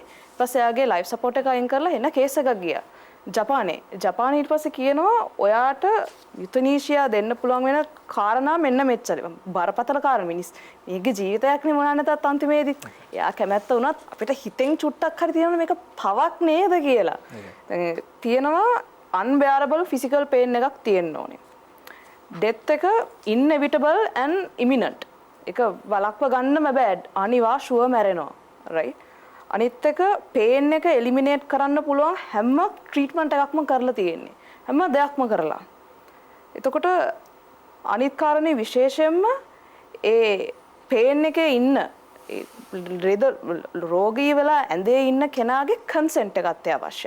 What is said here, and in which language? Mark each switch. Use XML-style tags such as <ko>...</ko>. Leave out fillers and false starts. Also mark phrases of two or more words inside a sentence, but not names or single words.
<si>ඊපස්සේ එයාගේ ලයිෆ් සපෝට් එක අයින් කරලා එන කේස් එකක් ගියා. ජපානයේ ඊට පස්සේ කියනවා ඔයාට යුතනීෂියා දෙන්න පුළුවන් වෙන කාරණා මෙන්න මෙච්චර. බරපතල කාරණා මිනිස් මේකේ ජීවිතයක් නේ මොනවා නැතත් අන්තිමේදී. එයා කැමැත්ත වුණත් අපිට හිතෙන් චුට්ටක් හරි තියෙනවා මේක පවක් නේද කියලා. දැන් තියෙනවා</si> <en>unbearable physical pain</en> <si>එකක් තියෙන්න ඕනේ.</si> <en>death එක inevitable and imminent.</en> <si>ඒක වළක්ව ගන්නම බෑ. අනිවා ෂුවර් මැරෙනවා. right? අනිත් එක පේන් එක එලිමිනේට් කරන්න පුළුවන් හැම ට්‍රීට්මන්ට් එකක්ම කරලා තියෙන්නේ. හැම දෙයක්ම කරලා. එතකොට අනිත් කාරණේ විශේෂයෙන්ම ඒ පේන් එකේ ඉන්න රෝගී වෙලා ඇඳේ ඉන්න කෙනාගේ කන්සෙන්ට් එකක් අවශ්‍යයි.</si>